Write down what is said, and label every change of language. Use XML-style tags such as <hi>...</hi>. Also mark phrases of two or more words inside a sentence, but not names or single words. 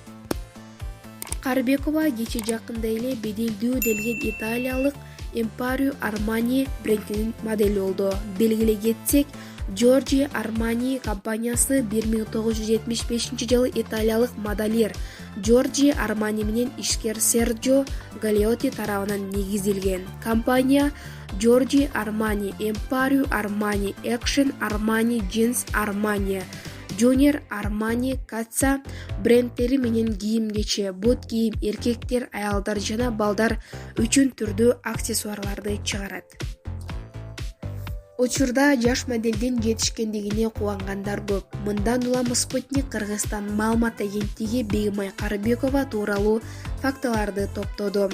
<ky>Карыбекова кече жакында эле беделдүү делген италиялык Emporio Armani брендинин модели болду. Белгилей кетсек, Giorgio Armani компаниясы 1975-жылы италиялык модельер Giorgio Armani менен ишкер Серджио Галиотти тарабынан негизделген. Компания Giorgio Armani, Emporio Armani, Action Armani, Jeans Armani, Junior Armani, Kazza брендтери менен кийим-кече, бут кийим, эркектер, аялдар жана балдар үчүн түрдүү аксессуарларды чыгарат. Учурда жаш моделдин жетишкендигине кубангандар көп. Мындан улам Спутник Кыргызстан маалымат агенттиги Бегимай Карыбекова тууралуу фактыларды топтоду.</ky>